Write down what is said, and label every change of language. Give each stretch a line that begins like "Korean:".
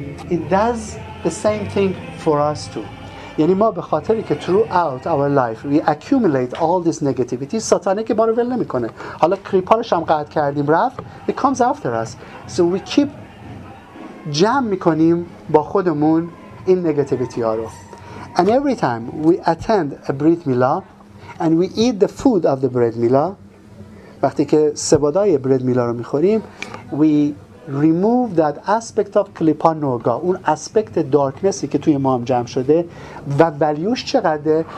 English: It does the same thing for us too.
Persian: یعنی ما به خاطری که
English: throughout our life we accumulate all this negativity،
Persian: ساتانه که ما رو ول نمیکنه. حالا کلیپارش هم قطع کردیم رفت،
English: it comes after us. So we keep
Persian: جمع میکنیم با خودمون این نگاتیویتی ها رو.
English: And every time we attend a Brit Milah and we eat the food of the Brit Milah,
Persian: وقتی که سبادای Brit Milah رو میخوریم,
English: we remove that aspect of klipa noga,
Persian: اون اسپکت دارکنسی که توی ما هم جمع شده و ولیوش چقدره.